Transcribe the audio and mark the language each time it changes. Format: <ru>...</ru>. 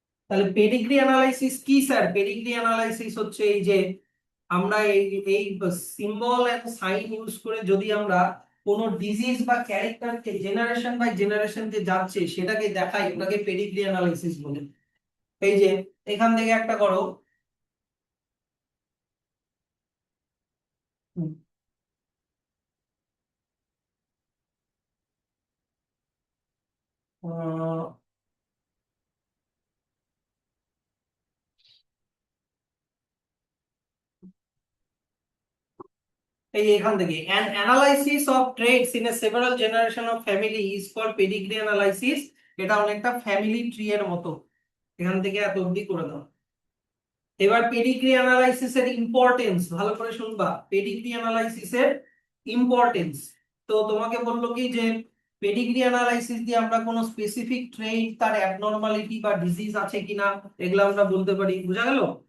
<bn>তাহলে pedigree analysis কি sir? Pedigree analysis হচ্ছে এই যে আমরা এই এই সিম্বল এন্ড সাইন ইউজ করে যদি আমরা কোনো ডিজিজ বা ক্যারেক্টারকে জেনারেশন বাই জেনারেশন যে যাচ্ছে সেটাকে দেখাই, ওটাকে পেডিগ্রি অ্যানালাইসিস বলে। এই যে এখান থেকে</bn> <en>একটা করো, হুম, আহ, এই যে এখান থেকে an analysis of traits in a several generation of family is called pedigree analysis.</en> <bn>এটা অনেকটা ফ্যামিলি ট্রি এর মতো, এখান থেকে এত অবধি করে দাও। এবার পেডিগ্রি অ্যানালাইসিস এর ইম্পর্টেন্স ভালো করে শুনবা, পেডিগ্রি অ্যানালাইসিস এর ইম্পর্টেন্স। তো তোমাকে বললো কি যে পেডিগ্রি অ্যানালাইসিস দিয়ে আমরা কোনো স্পেসিফিক ট্রেইট, তার অ্যাবনরমালিটি বা ডিজিজ আছে কিনা এগুলো আমরা বলতে পারি, বুঝা গেল?</bn>